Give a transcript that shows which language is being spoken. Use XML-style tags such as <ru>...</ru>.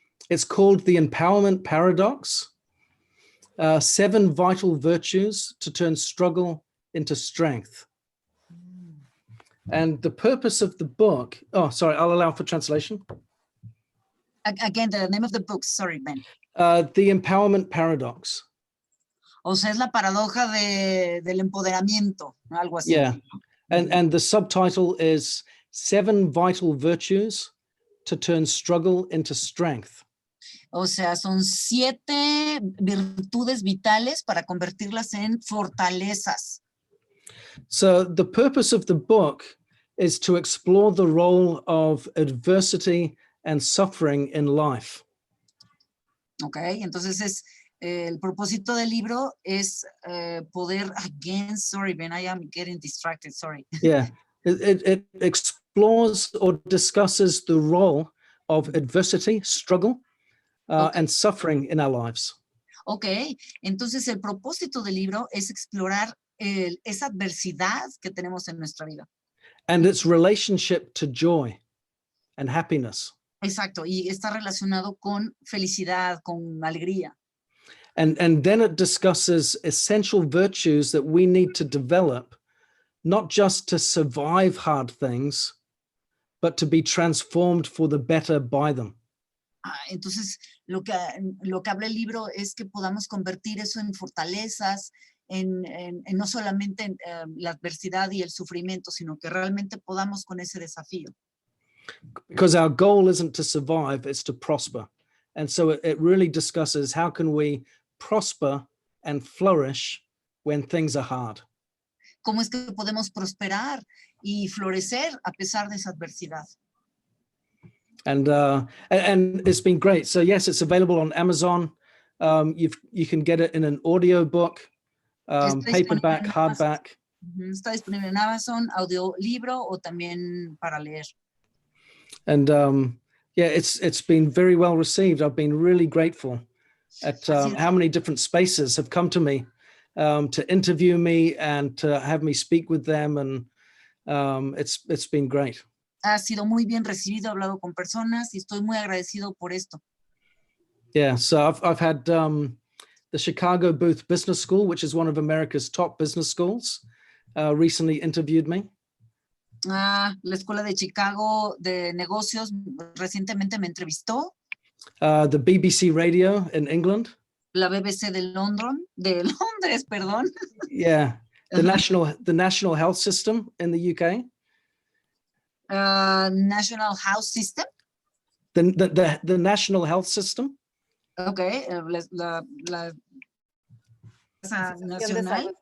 <en>It's called The Empowerment Paradox, 7 Vital Virtues to Turn Struggle into Strength. And the purpose of the book, I'll allow for translation. Again, the name of the book, sorry, Ben. The Empowerment Paradox.</en> <es>O sea, es la paradoja del empoderamiento, algo así.</es> <en>Yeah. And the subtitle is 7 Vital Virtues to Turn Struggle into Strength.</en> <es>O sea, son 7 virtudes vitales para convertirlas en fortalezas.</es> <en>So the purpose of the book is to explore the role of adversity and suffering in life.</en> <es>Ok, entonces el propósito del libro es poder,</es> <en>again, sorry, Ben, I am getting distracted, sorry. Yeah, it explores or discusses the role of adversity, struggle, and suffering in our lives.</en> <es>Ok, entonces el propósito del libro es explorar esa adversidad que tenemos en nuestra vida.</es> <en>And its relationship to joy and happiness.</en> <es>Exacto, y está relacionado con felicidad, con alegría.</es> <en>And then it discusses essential virtues that we need to develop, not just to survive hard things, but to be transformed for the better by them.</en> <es>Entonces, lo que habla el libro es que podamos convertir eso en fortalezas, en no solamente en la adversidad y el sufrimiento, sino que realmente podamos con ese desafío.</es> <en>Because our goal isn't to survive, it's to prosper. And so it really discusses how can we prosper and flourish when things are hard.</en> <es>¿Cómo es que podemos prosperar y florecer a pesar de esa adversidad?</es> <en>And it's been great. So yes, it's available on Amazon. You can get it in an audio book, paperback, hardback.</en> <es>Está disponible en Amazon, audiolibro o también para leer.</es> <en>And it's been very well received. I've been really grateful at how many different spaces have come to me to interview me and to have me speak with them. And it's been great.</en> <es>Ha sido muy bien recibido, he hablado con personas y estoy muy agradecido por esto.</es> <en>Yeah, so I've had the Chicago Booth Business School, which is one of America's top business schools, recently interviewed me.</en> <es>La Escuela de Chicago de Negocios recientemente me entrevistó.</es> <en>The BBC Radio in England.</en> <es>La BBC de Londres, perdón.</es> <en>Yeah, the National Health System in the UK. National House System. The National Health System.</en> <es>Okay, la nacional.</es>